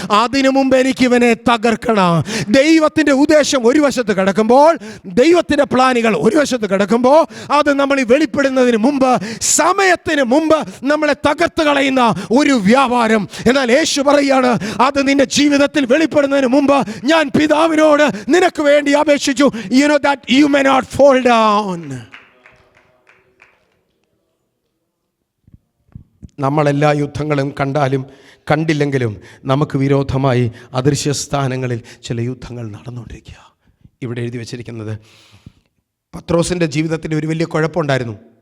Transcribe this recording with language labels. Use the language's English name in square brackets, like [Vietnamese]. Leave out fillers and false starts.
[Malayalam] അതിനു മുമ്പ് എനിക്ക് ഇവനെ തകർക്കണം. ദൈവത്തിന്റെ ഉദ്ദേശം ഒരു വശത്ത് കിടക്കുമ്പോൾ, ദൈവത്തിന്റെ പ്ലാനുകൾ ഒരു വശത്ത് കിടക്കുമ്പോൾ, അത് നമ്മൾ വെളിപ്പെടുന്നതിന് മുമ്പ്, സമയത്തിന് മുമ്പ് നമ്മളെ തകർത്ത് കളയുന്ന ഒരു വ്യാപാരം. എന്നാൽ യേശു പറയാണ്, അത് നിന്റെ ജീവിതത്തിൽ വെളിപ്പെടുന്നതിന് മുമ്പ് ഞാൻ പിതാവിനോട് നിനക്ക് വേണ്ടി അപേക്ഷിച്ചു. [English] You know that you may not fall down. [Malayalam] നമ്മളെല്ലാ യുദ്ധങ്ങളും കണ്ടാലും കണ്ടില്ലെങ്കിലും നമുക്ക് വിരോധമായി അദൃശ്യ സ്ഥാനങ്ങളിൽ ചില യുദ്ധങ്ങൾ നടന്നുകൊണ്ടിരിക്കുക. ഇവിടെ എഴുതി വച്ചിരിക്കുന്നത്, പത്രോസിൻ്റെ ജീവിതത്തിൽ ഒരു വലിയ കുഴപ്പമുണ്ടായിരുന്നു.